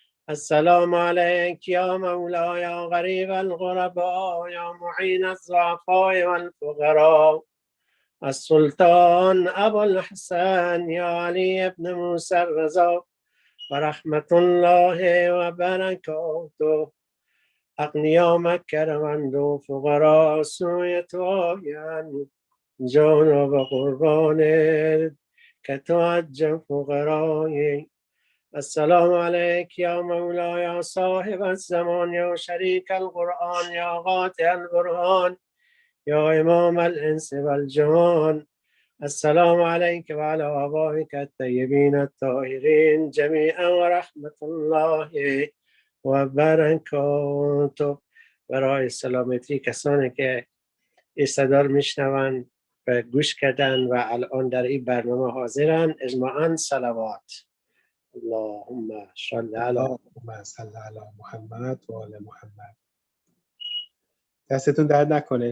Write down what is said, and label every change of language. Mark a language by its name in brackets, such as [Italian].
[Arabic] السلام عليك يا مولاي يا غريب الغرباء يا معين الضعفاء والفقراء. السلطان أبو الحسن يا علي بن موسى الرضا ورحمة الله وبركاته. أغنياء مكة [Persian] روند فقراء سوی تو آیند، جان و قربان که تو عجب فقرایی. [Arabic] السلام عليك يا مولاي يا صاحب الزمان يا شريك القرآن يا قاطع البرهان يا إمام الإنس والجان. السلام عليك وعلى آبائك الطيبين الطاهرين جميعا ورحمة الله وبركاته. [Persian] برای سلامتی کسانی که این صدا رو میشنون و گوش کردن و الان در این برنامه حاضرن، اجماعاً صلوات. [Arabic] اللهم صل علی محمد و آل محمد. [Persian] دستتون درد نکنه.